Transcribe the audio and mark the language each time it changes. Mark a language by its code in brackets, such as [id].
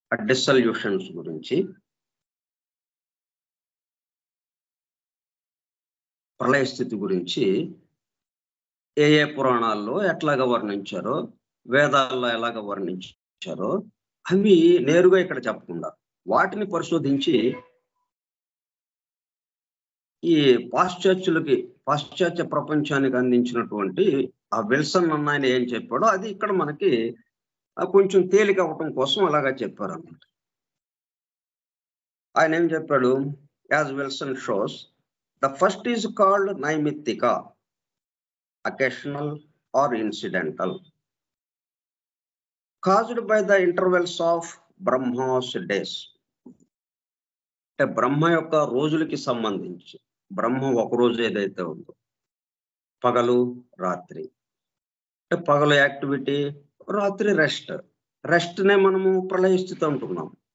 [te] డిసల్యూషన్స్ గురించి, ప్రళయ స్థితి గురించి ఏ పురాణాల్లో ఎట్లాగా వర్ణించారో, వేదాల్లో ఎలాగ వర్ణించారో అవి నేరుగా ఇక్కడ చెప్పకుండా వాటిని పరిశోధించి ఈ పాశ్చాత్య ప్రపంచానికి అందించినటువంటి ఆ విల్సన్ అన్న ఏం చెప్పాడో అది ఇక్కడ మనకి కొంచెం తేలిక అవ్వటం కోసం అలాగా చెప్పారు అన్నమాట. ఆయన ఏం చెప్పాడు? [en] As Wilson shows, the first is called నైమిత్తిక, occasional or incidental, caused by the intervals of Brahma's days. [te] అంటే బ్రహ్మ యొక్క రోజులకి సంబంధించి, బ్రహ్మ ఒక రోజు ఏదైతే ఉందో, పగలు రాత్రి, అంటే పగలు యాక్టివిటీ, రాత్రి రెస్ట్ నే మనము ప్రళయ స్థితి అంటున్నాం.